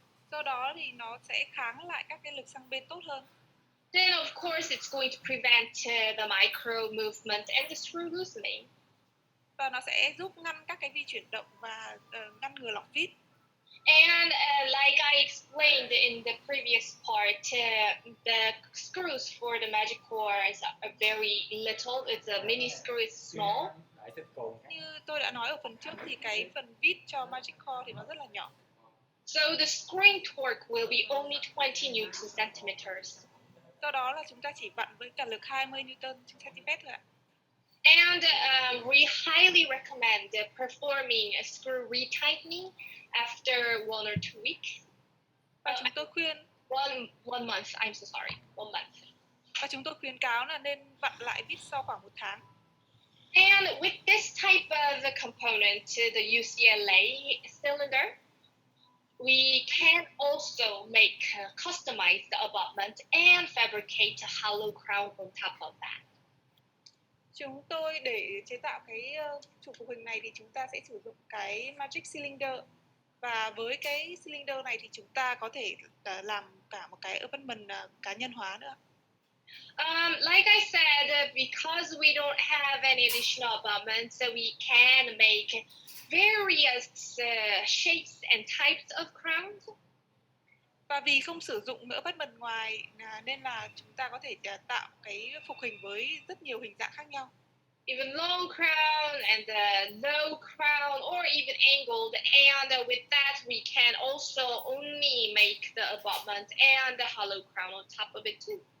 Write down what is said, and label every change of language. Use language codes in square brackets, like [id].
[vi] Do đó thì nó sẽ kháng lại các cái lực sang bên tốt hơn. [en] Then of course it's going to prevent the micro movement and the screw loosening. [vi] Và nó sẽ giúp ngăn các cái vi chuyển động và ngăn ngừa lỏng vít. [en] And like I explained in the previous part, the screws for the magic core are very little. It's a mini screw, it's small. [vi] Như tôi đã nói ở phần trước thì cái phần vít cho Magic Core thì nó rất là nhỏ. [en] So the screwing torque will be only 20 Newton centimeters. [vi] Do đó là chúng ta chỉ vặn với cả lực 20 Newton trên cm thôi ạ. [en] And we highly recommend performing a screw retightening after 1 or 2 weeks. [vi] Và chúng tôi khuyên [en] one month, I'm so sorry, 1 month. [vi] Và chúng tôi khuyến cáo là nên vặn lại vít sau khoảng 1 tháng. [en] And with this type of component, the UCLA cylinder, we can also make customize the abutment and fabricate a hollow crown on top of that. [vi] Chúng tôi để chế tạo cái trụ phục hình này thì chúng ta sẽ sử dụng cái Magic Cylinder. Và với cái cylinder này thì chúng ta có thể làm cả một cái abutment cá nhân hóa nữa. [en] Like I said, because we don't have any additional abutments, so we can make various shapes and types of crowns. [vi] Và vì không sử dụng nữa abutment ngoài nên là chúng ta có thể tạo cái phục hình với rất nhiều hình dạng khác nhau. [en] Even long crown and low crown or even angled, and with that we can also only make the abutment and the hollow crown on top of it too.